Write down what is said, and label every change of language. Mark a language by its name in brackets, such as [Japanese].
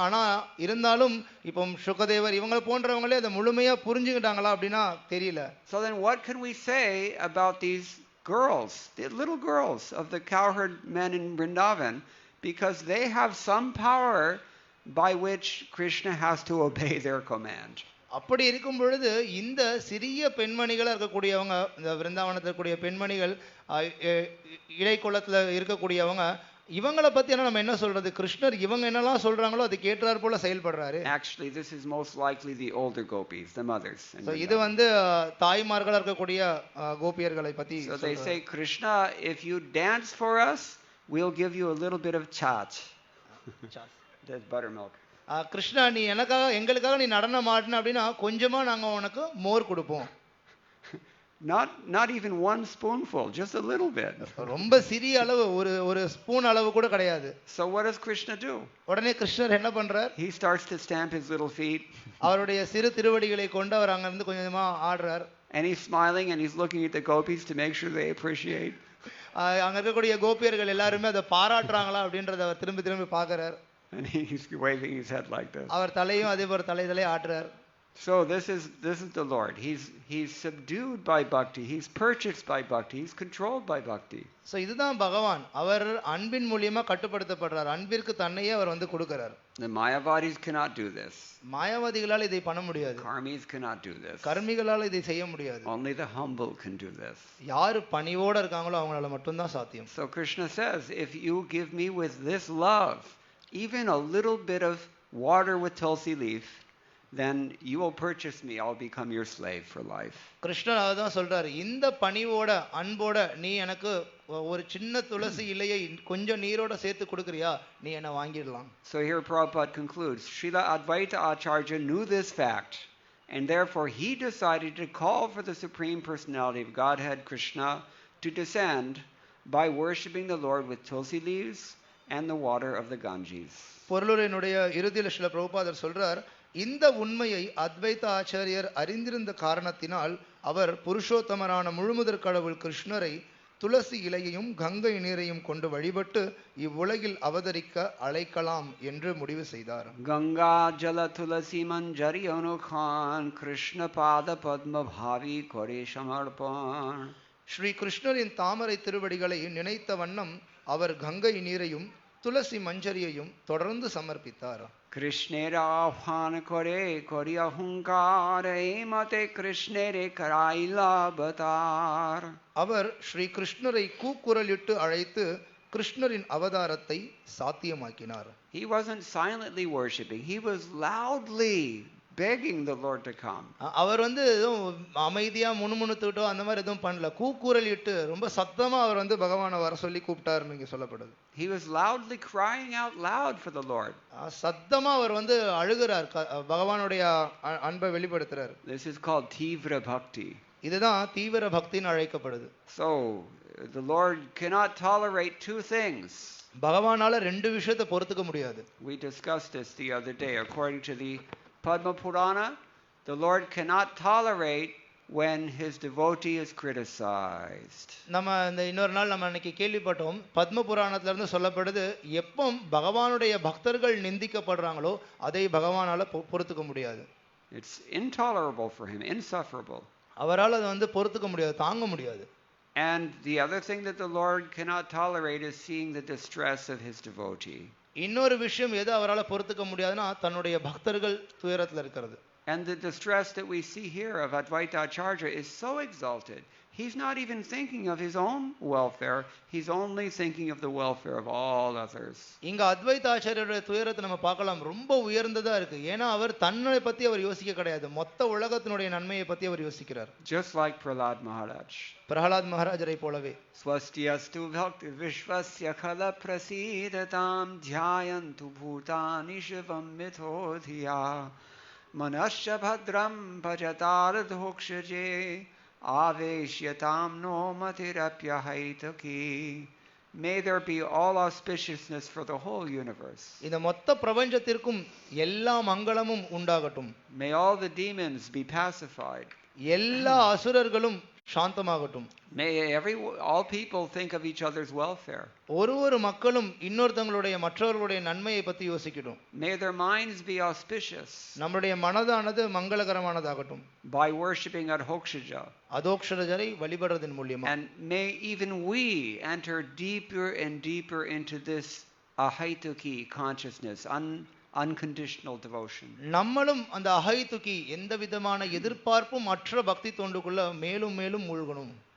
[Tamil] ஆனா இருந்தாலும் இப்போ சுகதேவர் இவங்க போன்றவங்களே அதை முழுமையா புரிஞ்சுக்கிட்டாங்களா அப்படின்னா தெரியல. [English] So then what can we say about these girls, the little girls of the cowherd men in Vrindavan, because they have some power by which Krishna has to obey their command. [Tamil] அப்படி இருக்கும் பொழுது இந்த சிறிய பெண்மணிகளா இருக்கக்கூடியவங்க, இந்த விருந்தாவனத்தில் இருக்கக்கூடிய பெண்மணிகள், இடைக்குளத்துல இருக்கக்கூடியவங்க, இவங்களை பத்தி நம்ம என்ன சொல்றது? கிருஷ்ணர் இவங்க என்னெல்லாம் சொல்றாங்களோ அது கேட்டார் போல செயல்படுறாரு. [English] Actually this is most likely the older gopis, the mothers. [Tamil] So இது தாய்மார்களா இருக்கக்கூடிய கோபியர்களை பத்தி. [English] So they say, Krishna, if you dance for us, we'll give you a little bit of chaat. That's buttermilk. [Tamil] Krishna, நீ எங்களுக்காக நீ நடனம் ஆடின அப்படின்னா கொஞ்சமா நாங்க உனக்கு மோர் கொடுப்போம். [English] Not even one spoonful, just a little bit. [Tamil] ரொம்ப சிறிய அளவு, ஒரு ஸ்பூன் அளவு கூட கிடையாது. [English] So what does Krishna do? [Tamil] உடனே கிருஷ்ணர் என்ன பண்றார்? [English] He starts to stamp his little feet. [Tamil] அவருடைய சிறு திருவடிகளை கொண்டு அவர் அங்க இருந்து கொஞ்சமா ஆடுறார். [English] And he's smiling and he's looking at the gopis to make sure they appreciate. [Tamil] அங்க இருக்கக்கூடிய கோபியர்கள் எல்லாரும் அதை பாராட்டுறாங்களா அப்படின்றத அவர் திரும்பி பார்க்கறார். [English] And he's waving his head like this. [Tamil] அவர் தலையும் அதே போல தலைதலை ஆடுறார். [English] So this is the Lord. He's subdued by bhakti. He's purchased by bhakti. He's controlled by bhakti. [Tamil] So இதுதான் பகவான். அவர் அன்பின் மூலமா கட்டுப்படுத்தப்படுறார். அன்பிற்கு தன்னையே அவர் கொடுக்கிறார். [English] The Mayavadis cannot do this. [Tamil] மாயாவாதிகளால் இதை பண்ண முடியாது. [English] Karmis cannot do this. [Tamil] கர்மிகளால் இதை செய்ய முடியாது. [English] Only the humble can do this. [Tamil] யார் பணிவோட இருக்காங்களோ அவங்களால மட்டும் தான் சாத்தியம். [English] So Krishna says, if you give me with this love, even a little bit of water with tulsi leaf, then you will purchase me. I'll become your slave for life. [Tamil] கிருஷ்ணர் அதான் சொல்றாரு, இந்த பணிவோட அன்போட நீ எனக்கு ஒரு சின்ன துளசி இலையை கொஞ்சம் நீரோட சேர்த்து கொடுக்கறியா, நீ என்ன வாங்கிடலாம். [English] So here Prabhupada concludes, Srila Advaita Acharya knew this fact, and therefore he decided to call for the Supreme Personality of Godhead, Krishna, to descend by worshipping the Lord with tulsi leaves and the water of the Ganges. [Tamil] பொருளுரையினுடைய இறுதியில் ஸ்ரீல பிரபுபாதர் சொல்றார், இந்த உண்மையை அத்வைத ஆச்சாரியர் அறிந்திருந்த காரணத்தினால் அவர் புருஷோத்தமரான முழுமுதற் கடவுள் கிருஷ்ணரை துளசி இலையையும் கங்கை நீரையும் கொண்டு வழிபட்டு இவ்வுலகில் அவதரிக்க அழைக்கலாம் என்று முடிவு செய்தார். [Bangla] गंगा जल तुलसी मंजरी अनुखान कृष्ण पाद पद्म भावी करे समर्पण. [Tamil] ஸ்ரீ கிருஷ்ணரின் தாமரை திருவடிகளை நினைத்த வண்ணம் அவர் கங்கை நீரையும் துளசி மஞ்சரியையும் தொடர்ந்து சமர்ப்பித்தார். [Bangla] कृष्णेर आह्वान करे करि अहंकार मते कृष्णेरे कराइला अवतार. [Tamil] அவர் ஸ்ரீ கிருஷ்ணரை கூக்குரலிட்டு அழைத்து கிருஷ்ணரின் அவதாரத்தை சாத்தியமாக்கினார். [English] He wasn't silently worshiping, he was loudly begging the Lord to come. [Tamil] அவர் எதுவும் அமைதியா முணுமுணுத்துட்டோ அந்த மாதிரி எதுவும் பண்ணல. கூக்குரலிட்டு ரொம்ப சத்தமா அவர் பகவானை வர சொல்லி கூப்பிட்டாருன்னு இங்க சொல்லப்படுது. [English] He was loudly crying out loud for the Lord. [Tamil] சத்தமா அவர் அழுகிறார், பகவானுடைய அன்பை வெளிப்படுத்துறார். [English] This is called tivra bhakti. [Tamil] இதுதான் தீவிர பக்தின்னு அழைக்கப்படுது. [English] So the Lord cannot tolerate two things. [Tamil] பகவானால ரெண்டு விஷயத்தை பொறுத்துக்க முடியாது. [English] We discussed this the other day. According to the Padma Purana, the Lord cannot tolerate when his devotee is criticized. [Tamil] நம்ம இன்னொரு நாள் நம்ம அன்னைக்கு கேள்விப்பட்டோம், பத்ம புராணத்துல இருந்து சொல்லப்படுது, எப்போ பகவானுடைய பக்தர்கள் நிந்திக்கப்படுறாங்களோ அதை பகவானால பொறுத்துக்க முடியாது. [English] It's intolerable for him, insufferable. [Tamil] அவரால் அது பொறுத்துக்க முடியாது, தாங்க முடியாது. [English] And the other thing that the Lord cannot tolerate is seeing the distress of his devotee. [Tamil] இன்னொரு விஷயம் எது அவரால் பொறுத்துக்க முடியாதுன்னா தன்னுடைய பக்தர்கள் துயரத்துல இருக்கிறது. [English] And the distress that we see here of Advaita Acharya is so exalted. He's not even thinking of his own welfare. He's only thinking of the welfare of all others. [Tamil] இங்க அத்வைத ஆச்சாரியருடைய துயரத்தை நம்ம பார்க்கலாம், ரொம்ப உயர்ந்ததா இருக்கு. ஏன்னா அவர் தன்னை பத்தி அவர் யோசிக்க கிடையாது, மொத்த உலகத்தினுடைய நன்மையை பத்தி அவர் யோசிக்கிறார். [English] Just like Prahlad Maharaj. [Tamil] Prahlad மகாராஜரை போலவே. [Sanskrit] Swastyastu bhakti vishvasya khala prasidatam dhyayantu bhutani shivam mithodhiya manasya bhadram bhajatar dhokshaje aveshyatam no matirapya haitaki. [English] May there be all auspiciousness for the whole universe. [Tamil] இந்த மொத்த பிரபஞ்சத்திற்கும் எல்லா மங்களமும் உண்டாகட்டும். [English] May all the demons be pacified. [Tamil] எல்லா அசுரர்களும் சாந்தமாகட்டும். [English] May all people think of each other's welfare. [Tamil] ஒரு மக்களும் இன்னொருத்தங்களுடைய மற்றவர்களுடைய நன்மையை பத்தி யோசிக்கட்டும். [English] May their minds be auspicious. [Tamil] நம்முடைய மனதானது மங்களகரமானதாகட்டும். [English] By worshiping Adhokshaja. [Tamil] அதோக்ஷரஜரை வழிபடுறதன் மூலமா. [English] And may even we enter deeper and deeper into this ahaituki consciousness, unconditional devotion. [Tamil] நம்மளும் அந்த அஹைதுகி எந்த விதமான எதிர்பார்ப்பும் அற்ற பக்தி தொண்டுக்குள்ள மேலும் மேலும் மூழ்கணும்.